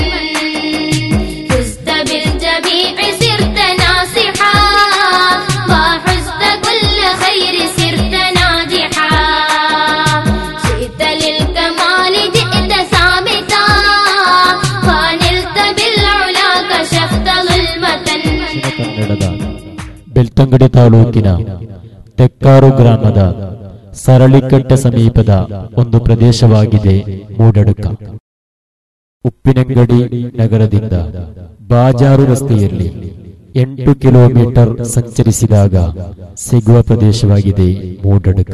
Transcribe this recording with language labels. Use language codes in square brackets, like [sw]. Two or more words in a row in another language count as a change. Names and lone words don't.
[ar] فزت بالجميع صرت ناصحا وحزت كل خير صرت ناجحا شئت للكمال جئت ثابتا ونلت بالعلا كشفت ظلمة. [kn] ಕನ್ನಡದ ಬೆಳ್ತಂಗಡಿ ತಾಲೂಕಿನ ತೆಕ್ಕಾರು ಗ್ರಾಮದ ಸರಳಿಕಟ್ಟೆ ಸಮೀಪದ ಒಂದು ಪ್ರದೇಶವಾಗಿದೆ ಮೂಡಡ್ಕ. ಉಪ್ಪಿನಂಗಡಿ ನಗರದಿಂದ ಬಾಜಾರು ರಸ್ತೆಯಲ್ಲಿ 8 ಕಿಲೋಮೀಟರ್ ಸಂಚರಿಸಿದಾಗ ಸಿಗುವ ಪ್ರದೇಶವಾಗಿದೆ ಮೂಡಡ್ಕ.